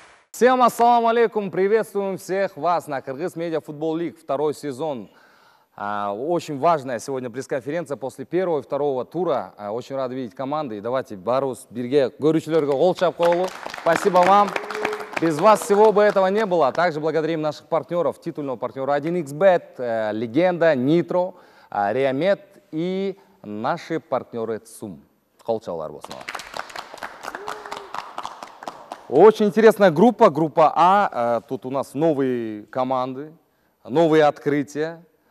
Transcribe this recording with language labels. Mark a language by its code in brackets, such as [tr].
[ru] Всем ассаламу алейкум, приветствуем всех вас на Кыргыз Медиа Футбол Лиг, второй сезон. Очень важная сегодня пресс-конференция после первого и второго тура. Очень рад видеть команды. И давайте [ky] барус, бирге, көрүүчүлөргө кол чап коелу. [ru] Спасибо вам. Без вас всего бы этого не было. Также благодарим наших партнеров, титульного партнера 1xBet, Легенда, Нитро, Реамед и наши партнеры ЦУМ. [ky] Кол чабуулар болсун. [ru] Очень интересная группа, группа А. Тут у нас новые команды, новые открытия.